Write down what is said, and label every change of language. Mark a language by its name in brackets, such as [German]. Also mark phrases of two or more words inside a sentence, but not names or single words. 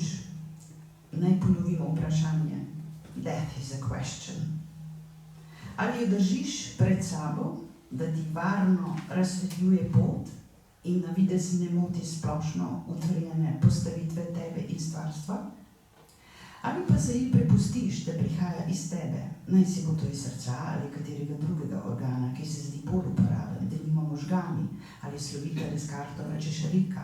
[Slovenian] Naj ponovimo vprašanje. [English] That is a question. [Slovenian] Ali jo držiš pred sabo, da ti varno razsvetljuje pot in na videz ne moti splošno utvorjene postavitve tebe in stvarstva? Ali pa se ji prepustiš, da prihaja iz tebe, naj si bo to iz srca ali katerega drugega organa, ki se zdi bolj uporaben, denimo možgani ali slovita Descartova češarika.